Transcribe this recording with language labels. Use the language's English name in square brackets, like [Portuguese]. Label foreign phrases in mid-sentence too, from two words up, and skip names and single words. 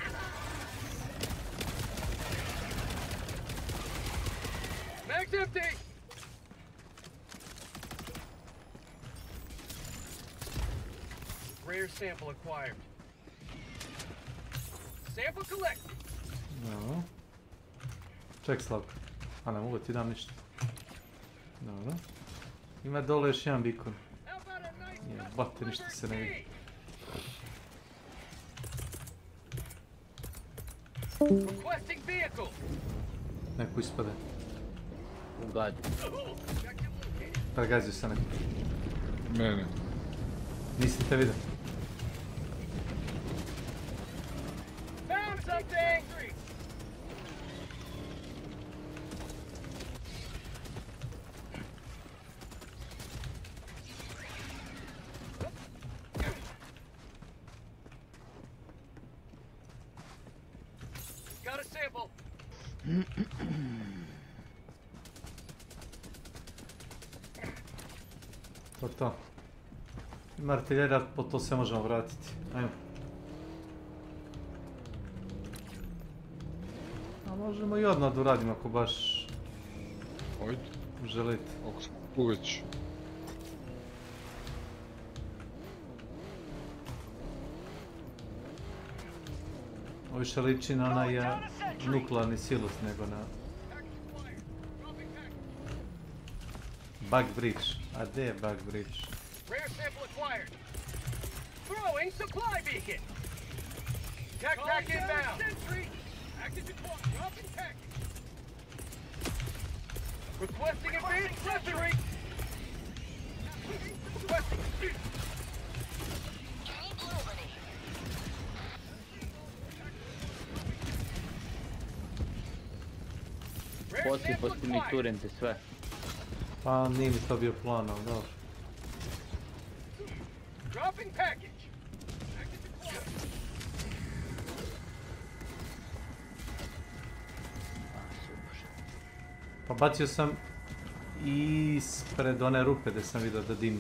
[English] Mag's empty. Rare sample acquired. Sample collected. No. [Croatian] Ček Slavko. A ne mogu ti dam ništa. Dobro. Ima dole još jedan bikon. Jebate, ništa se ne vidi. [English] Requesting vehicle. [Croatian] Neko ispade. Ugadi. Pregazio se neko. Mene. Nisam te vidio. [English] Found something. Got a sample. [Croatian] To. Ima artiljerija, po to se možemo vratiti. Ajmo. A možemo i odmah da uradimo ako baš... Ajde. Želite. Ako smo tu već. Ovo više liči na onaj nuklearni silos nego na... [English] Bug bridge. [Croatian] A gdje je [English] bug bridge? Rare sample acquired. Throwing supply beacon. Tac inbound. Sentry. Active deployment. Dropping package. Requesting advanced weaponry. Requesting. [Croatian] Poslije mi turente sve. Pa nije mi to bio plan, ali dobro. Pa bacio sam ispred one rupe gdje sam vidio da dimi.